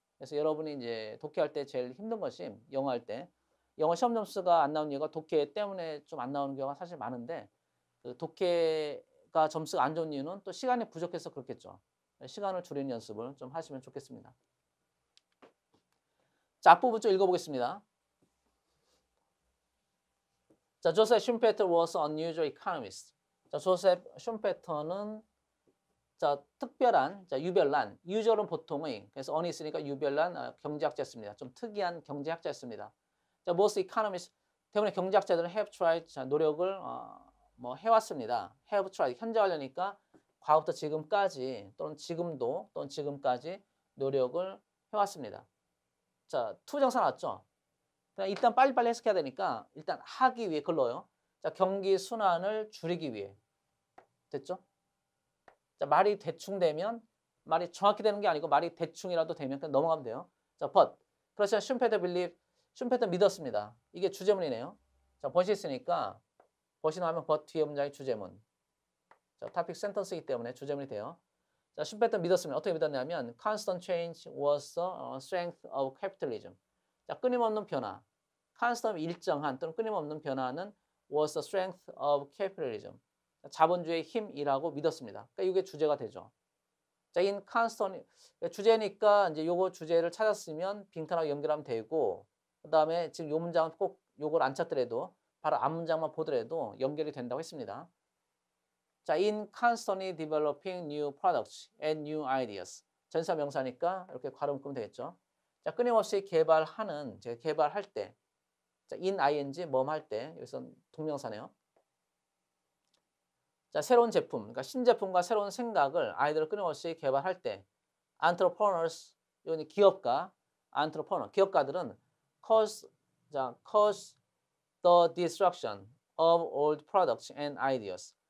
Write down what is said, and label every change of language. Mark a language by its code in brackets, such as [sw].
[ko] 그래서 여러분이 이제 독해할 때 제일 힘든 것이 영어 할 때 영어 시험 점수가 안 나오는 이유가 독해 때문에 좀 안 나오는 경우가 사실 많은데 그 독해가 점수가 안 좋은 이유는 또 시간이 부족해서 그렇겠죠. 시간을 줄이는 연습을 좀 하시면 좋겠습니다. 자, 앞부분 좀 읽어보겠습니다. [en] 자, 조셉 슌페터 was an unusual economist. [ko] 자, 조셉 슌페터는 자, 특별한, 자, 유별난, usual은 보통의, 그래서 on이 있으니까 유별난 경제학자였습니다. 좀 특이한 경제학자였습니다. 자, [en] most economists [ko] 때문에 경제학자들은 [en] have tried, [ko] 자, 노력을 뭐 해왔습니다. [en] have tried, [ko] 현재 하려니까 과거부터 지금까지 또는 지금도 또는 지금까지 노력을 해왔습니다. 자, to 정사 나왔죠? 일단 빨리빨리 해석해야 되니까 일단 하기 위해 걸러요. 자, 경기 순환을 줄이기 위해. 됐죠? 자, 말이 대충 되면 말이 정확히 되는 게 아니고 말이 대충이라도 되면 그냥 넘어가면 돼요. 자, but. 그렇지만 슌페터 믿었습니다. 이게 주제문이네요. 자, but이 있으니까 but이 나오면 but 뒤에 문장이 주제문. 자, topic sentence이기 때문에 주제문이 돼요. 자, 슌페터 믿었습니다. 어떻게 믿었냐면 [en] constant change was the strength of capitalism. [ko] 자, 끊임없는 변화. [en] constant [ko] 일정한 또는 끊임없는 변화는 [en] was the strength of capitalism. [ko] 자본주의의 힘이라고 믿었습니다. 그러니까 이게 주제가 되죠. 자, in constant 주제니까 이제 요거 주제를 찾았으면 빈칸하고 연결하면 되고 그다음에 지금 요 문장은 꼭 요걸 안 찾더라도 바로 앞 문장만 보더라도 연결이 된다고 했습니다. [en] 자, in constantly developing new products and new ideas. [ko] 전사 명사니까 이렇게 괄호 묶으면 되겠죠. 자, 끊임없이 개발하는 제가 개발할 때 자, in ing 뭐할 때 여기서 동명사네요. 자, 새로운 제품, 그러니까 신제품과 새로운 생각을 아이들을 끊임없이 개발할 때 entrepreneurs, 이건 기업가, entrepreneur, 기업가들은 [en] cause the destruction of old products and ideas.